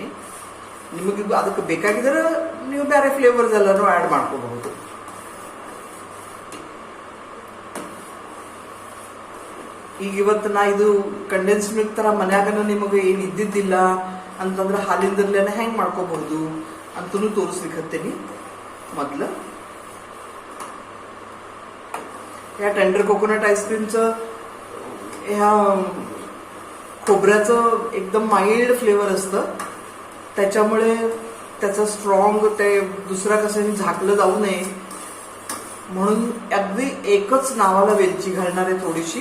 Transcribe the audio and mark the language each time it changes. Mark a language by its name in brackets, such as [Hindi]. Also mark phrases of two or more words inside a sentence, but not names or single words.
[Kannada] ನಿಮಗೆ ಅದಕ್ಕೆ ಬೇಕಾಗಿದ್ರೆ ನೀವು ಬೇರೆ ಫ್ಲೇವರ್ಸ್ ಎಲ್ಲರೂ ಆ್ಯಡ್ ಮಾಡ್ಕೋಬಹುದು. ಈಗ ಇವತ್ತು ನಾ ಇದು [English] condensed milk [Kannada] ತರ ಮನ್ಯಾಗನ ನಿಮಗೆ ಏನು ಇದ್ದಿದ್ದಿಲ್ಲ ಅಂತಂದ್ರೆ ಹಾಲಿಂದರ್ಲೇನೆ ಹೆಂಗ್ ಮಾಡ್ಕೋಬಹುದು ಅಂತನೂ ತೋರಿಸ್ಲಿಕ್ಕತ್ತೀನಿ. [Marathi] ಮೊದ್ಲು या [English] tender coconut [Marathi] आईस्क्रीमचं ह्या खोबऱ्याचं एकदम [English] mild flavour [Marathi] असतं, त्याच्यामुळे त्याचं स्ट्रॉंग ते दुसऱ्या कशाने झाकलं जाऊ नये म्हणून अगदी एकच नावाला वेलची घालणार आहे थोडीशी.